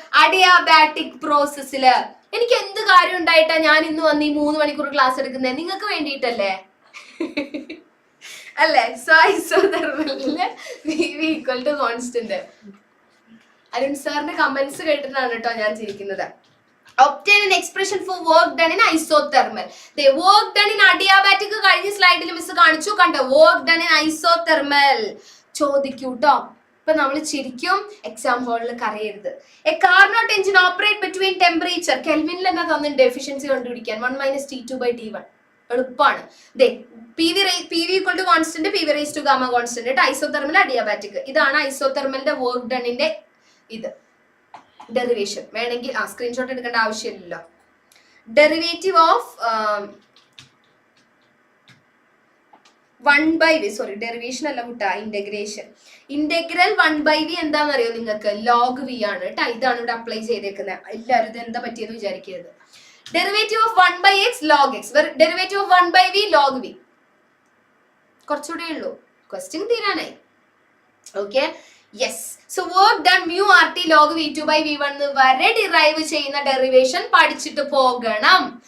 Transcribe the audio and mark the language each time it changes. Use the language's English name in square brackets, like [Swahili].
[Malayalam] Adiabatic പ്രോസസ്സില്. എനിക്ക് എന്ത് കാര്യം ഉണ്ടായിട്ടാ ഞാൻ ഇന്ന് വന്ന് ഈ 3 മണിക്കൂർ ക്ലാസ് എടുക്കുന്നത്? നിങ്ങൾക്ക് വേണ്ടിയിട്ടല്ലേ അല്ലേ? [English] So ഐസോതെർമലില് PV equal to constant. [Malayalam] Arun സാറിന്റെ കമന്റ്സ് കേട്ടിട്ടാണ് കേട്ടോ ഞാൻ ചിരിക്കുന്നത്. [English] Obtain an expression for work done in isothermal. The work done in adiabatic [Malayalam] കഴിഞ്ഞ സ്ലൈഡിൽ മിസ് കാണിച്ചു കണ്ടോ. [English] work done in isothermal ചോദിക്കൂട്ടോ. [Malayalam] ഇപ്പൊ നമ്മൾ ചിരിക്കും, എക്സാം ഹാളിൽ കരയരുത്. A Carnot engine operate between temperature, കെൽവിനിൽ തന്നെ തന്നിട്ടുണ്ട് എഫിഷ്യൻസി കണ്ടുപിടിക്കാൻ. [English] 1 - T2/T1 എളുപ്പമാണ്. PV equal to constant, PV raise to gamma constant, isothermal adiabatic. [Malayalam] ഇതാണ് ഐസോതെർമലിന്റെ വർക്ക് ഡണിന്റെ ഇത് ഡെറിവേഷൻ. വേണമെങ്കിൽ സ്ക്രീൻഷോട്ട് എടുക്കേണ്ട ആവശ്യമില്ലല്ലോ. Derivative of 1/V, sorry derivation അല്ല കുട്ടാ, ഇന്റഗ്രേഷൻ. ഇന്റഗ്രൽ 1/V എന്താണെന്നറിയോ നിങ്ങൾക്ക്? ലോഗ് V ആണ് കേട്ടോ. ഇതാണ് ഇവിടെ അപ്ലൈ ചെയ്തേക്കുന്നത്. എല്ലാവരും ഇത് എന്താ പറ്റിയെന്ന് വിചാരിക്കരുത്. [English] Derivative of 1/x log x, derivative of 1/V log V. [Malayalam] കുറച്ചുകൂടെ ഉള്ളൂ, question തീരാനായി. Okay. Yes. So work done mu RT log V2/V1 വരെ ഡിറൈവ് ചെയ്യുന്ന ഡെറിവേഷൻ പഠിച്ചിട്ട് പോകണം.